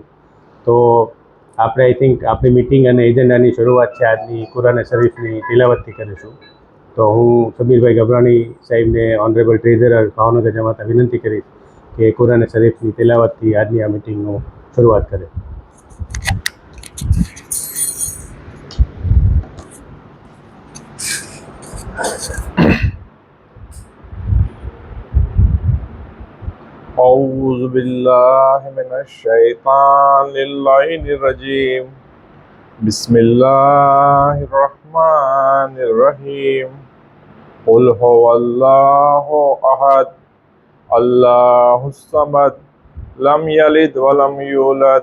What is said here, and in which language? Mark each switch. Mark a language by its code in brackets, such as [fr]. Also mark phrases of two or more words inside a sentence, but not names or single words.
[gu] તો આપણે [en] I think [gu] આપણી મિટિંગ અને એજન્ડાની શરૂઆત છે આજની કુરાન શરીફની તિલાવતથી કરીશું. તો હું સમીરભાઈ ગભરાણી સાહેબને [en] honorable treasurer [gu] ભાવનગર જમાતા વિનંતી કરીશ કે કુરાન શરીફની તિલાવતથી આજની આ મિટિંગનું શરૂઆત કરે. [ar] أعوذ بالله من الشيطان الرجيم بسم الله الرحمن الرحيم قل هو الله أحد الله الصمد لم يلد ولم يولد